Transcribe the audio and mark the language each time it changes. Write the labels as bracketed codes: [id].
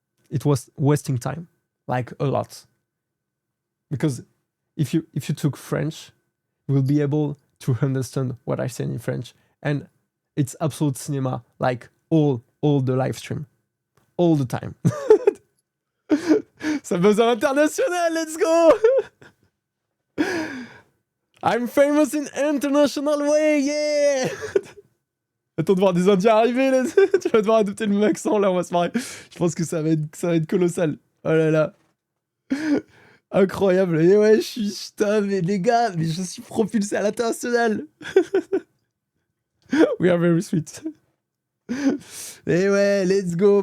[en] It was wasting time, like a lot. Because if you took French, you will be able to understand what I said in French, and it's absolute cinema, like all the live stream, all the time. [fr] Ça buzz à l'international, [en] let's go! I'm famous in international way, yeah! [fr] Attends de voir des Indiens arriver, là. Tu vas devoir adopter le même accent, là, on va se marrer. Je pense que ça va être colossal. Oh là là. Incroyable. Et ouais, putain, mais les gars, mais je suis propulsé à l'international. [en] We are very sweet. [fr] Et ouais, [en] let's go.